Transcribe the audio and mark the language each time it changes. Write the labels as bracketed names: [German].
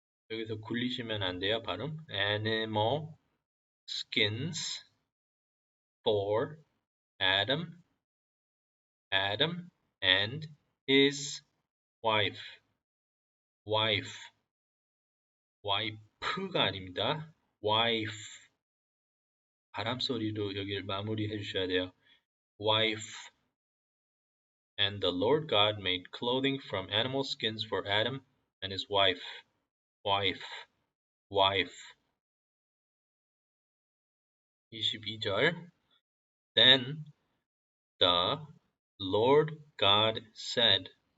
[Korean] 여기서 굴리시면 안 돼요, 발음. [English] animal skins for Adam and his wife. [Korean] wife가 아닙니다. wife. 바람 소리로 여기를 마무리해 주셔야 돼요. [English] wife. And the Lord God made clothing from animal skins for Adam and his wife. wife. [Korean] 22절. [English] Then the Lord God said,